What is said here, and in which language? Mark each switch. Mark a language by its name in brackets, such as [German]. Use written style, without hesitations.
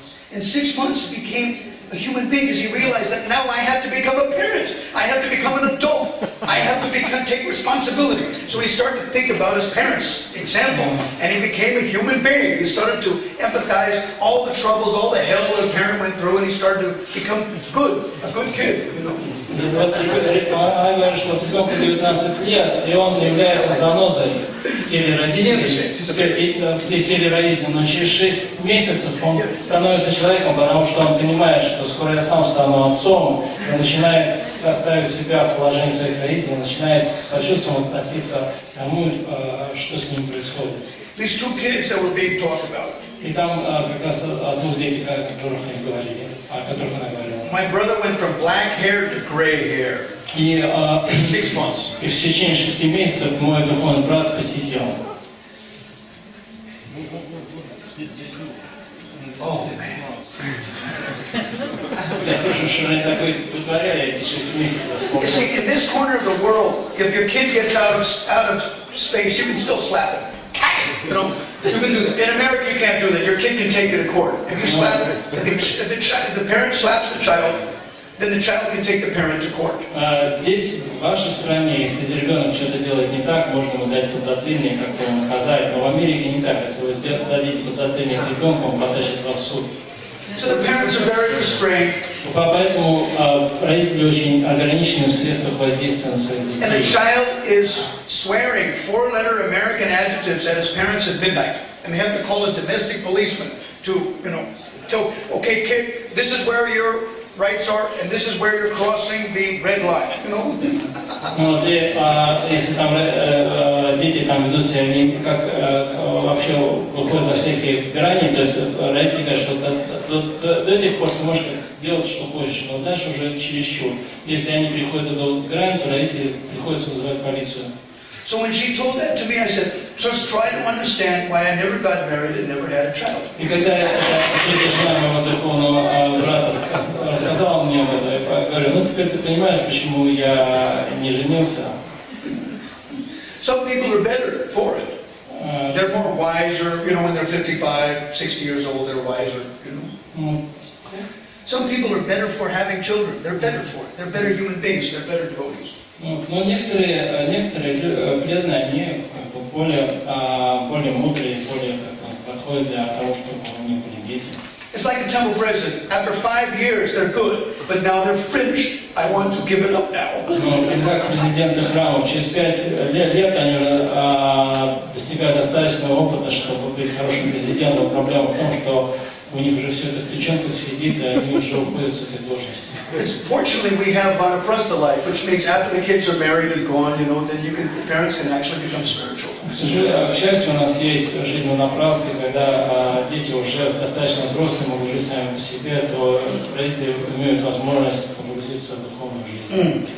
[English] In 6 months, he became a human being because he realized that now I have to become a parent. I have to become an adult. I have to take responsibility. So he started to think about his parents' example, and he became a human being. He started to empathize all the troubles, all the hell that a parent went through, and he started to become a good kid. You know? [Russian] Вот она говорит, что ребенку 19 лет, и он является занозой в теле родителей, в теле родителей, но через 6 месяцев он становится человеком, потому что он понимает, что скоро я сам стану отцом, и начинает ставить себя в положение своих родителей, начинает с сочувствием относиться к тому, что с ним происходит. [English] These 2 kids that were being talked about. [Russian] И там как раз о 2 детях, о которых она говорила. [English] My brother went from black hair to gray hair in 6 months. [Russian] И в течение 6 месяцев мой духовный брат посетил. [English] Oh man! [Russian] Я слышу, что они такое вытворяли эти 6 месяцев. [English] You see, in this corner of the world, if your kid gets out of space, you can still slap them. You know, you can do that. In America, you can't do that. Your kid can take it to court. If you slap it, if the parent slaps the child, then the child can take the parent to court. [Russian] Здесь, в вашей стране, если ребенок что-то делает не так, можно ему дать подзатыльник, как его наказать. Но в Америке не так. Если вы дадите подзатыльник ребенку, он потащит вас в суд. [English] So the parents are very restrained. [Russian] Поэтому родители очень ограничены в средствах воздействия на своих [English] And the [Russian] детей. [English] child is swearing 4-letter American adjectives at his parents at midnight. And they have to call a domestic policeman to, you know, tell, okay, kid, this is where your rights are, and this is where you're crossing the red line, you know? [Russian] Вот, и если там дети там ведут себя не как вообще выходят за всякие грани, то есть родители говорят, что до тех пор ты можешь делать, что хочешь, но дальше уже чересчур. Если они приходят до грани, то родители приходится вызывать полицию. [English] So when she told that to me, I said, just try to understand why I never got married and never had a child. [Russian] И когда эта жена моего духовного брата рассказала мне об этом, я говорю, ну теперь ты понимаешь, почему я не женился. [English] Some people are better for it. They're more wiser, you know, when they're 55, 60 years old, they're wiser, you know. Some people are better for having children. They're better for it. They're better human beings. They're better devotees. [Russian] Но некоторые преданные, они более мудрые, более подходят для того, чтобы у них были дети. [English] It's like the temple president. After 5 years, they're good, but now they're finished. I want to give it up now. [Russian] Как президенты храмов, через 5 лет они уже достигают достаточного опыта, чтобы быть хорошим президентом. Проблема в том, что у них уже все это в печенках сидит, и они уже уходят с этой должности. [English] Fortunately, we have vanaprastha life, which means after the kids are married and gone, then the parents can actually become spiritual. [Russian] К счастью, у нас есть жизнь ванапрастхи, когда дети уже достаточно взрослые, могут жить сами по себе, то родители имеют возможность погрузиться в духовную жизнь.